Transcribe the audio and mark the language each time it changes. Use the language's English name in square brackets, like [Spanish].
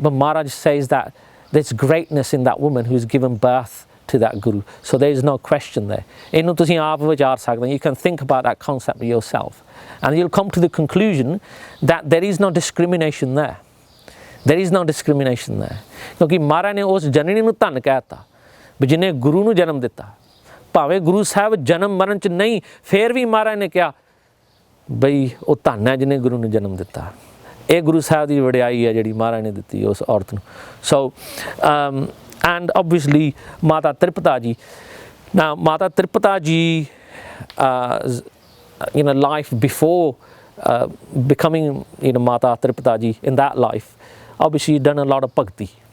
[English] But Maharaj says that there's greatness in that woman who's given birth to that Guru, so there is no question there. You can think about that concept yourself and you'll come to the conclusion that there is no discrimination there. There is no discrimination there. Because [Punjabi] Maharaj ne us janani nu dhan कहता भी जिन्हें गुरु ਨੂੰ जन्म ਦਿੱਤਾ, ਭਾਵੇਂ ਗੁਰੂ ਸਾਹਿਬ ਜਨਮ ਮਰਨ ਚ ਨਹੀਂ, ਫੇਰ ਵੀ ਮਹਾਰਾਜ ਨੇ ਕਿਹਾ ਬਈ ਉਹ ਧੰਨ ਹੈ ਜਿਹਨੇ ਗੁਰੂ ਨੂੰ ਜਨਮ ਦਿੱਤਾ। ਇਹ ਗੁਰੂ ਸਾਹਿਬ ਦੀ ਵਡਿਆਈ ਹੈ ਜਿਹੜੀ ਮਹਾਰਾਜ ਨੇ ਦਿੱਤੀ ਉਸ ਔਰਤ ਨੂੰ। [English] So and obviously Mata Tripata Ji. Now Mata Tripata Ji life before becoming Mata Tripata Ji, in that life obviously done a lot of bhakti.